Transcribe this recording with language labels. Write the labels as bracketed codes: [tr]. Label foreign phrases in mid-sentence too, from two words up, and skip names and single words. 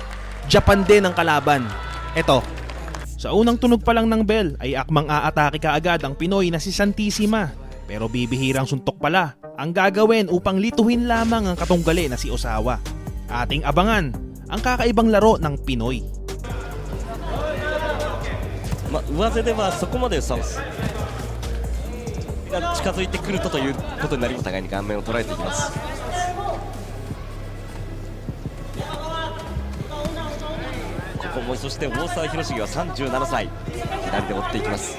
[tl] Japan din ang kalaban. Eto. Sa unang tunog pa lang ng bell ay akmang aatake kaagad ang Pinoy na si Santissima. Pero bibihirang suntok pala ang gagawin upang lituhin lamang ang katunggali na si Osawa. Ating abangan ang kakaibang laro ng Pinoy. [ja] 上背ではそこまで差が近づいてくるということになり、お互いに顔面を捉えていきます。ここもそして大沢広重は37歳、左で追っていきます。